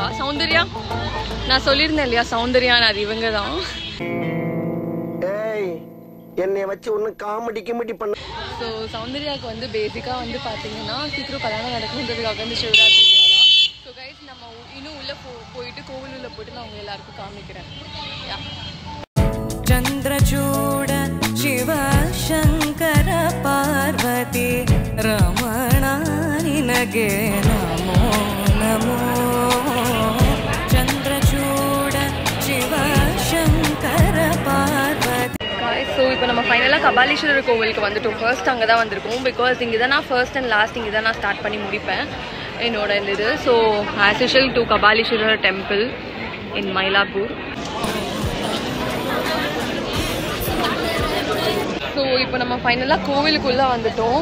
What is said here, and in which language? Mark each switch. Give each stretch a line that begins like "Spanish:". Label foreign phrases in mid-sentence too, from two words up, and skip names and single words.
Tamil: சௌந்தர்யா, நான் சொல்லியிருந்தேன் இல்லையா சௌந்தர்யான்னு, அது இவங்க தான். என்னை வச்சு ஒன்றும் காமெடி கிமெடி பண்ண. ஸோ சௌந்தர்யாவுக்கு வந்து பேசிக்காக வந்து பார்த்தீங்கன்னா சீக்கிரம் கல்யாணம் நடக்கணுன்றதுக்காக வந்து சிவராத்திரிக்கு வரா.
English: so guys,
Tamil: நம்ம இன்னும் உள்ளே போயிட்டு கோவில் உள்ள போயிட்டு நான் உங்க எல்லாருக்கும் காமிக்கிறேன்.
Kannada: ಚಂದ್ರಚೂಡ ಶಿವ ಶಂಕರ ಪಾರ್ವತಿ ರಮಣ ನಿನಗೆ ನಮೋ ನಮೋ. ಚಂದ್ರಚೂಡ ಶಿವ ಶಂಕರ ಪಾರ್ವತಿ.
Tamil: ஸோ இப்போ நம்ம ஃபைனலாக கபாலீஸ்வரர் கோவிலுக்கு வந்துட்டோம். ஃபர்ஸ்ட் அங்கே தான் வந்திருக்கோம். பிகாஸ் இங்கே தான் நான்
English: first and last
Tamil: இங்கே தான் நான் ஸ்டார்ட் பண்ணி முடிப்பேன் என்னோட இந்த இது.
English: So as usual to Kapaleeswarar temple in Mylapore.
Tamil: ஸோ இப்போ நம்ம ஃபைனலாக கோவிலுக்குள்ளே வந்துட்டோம்.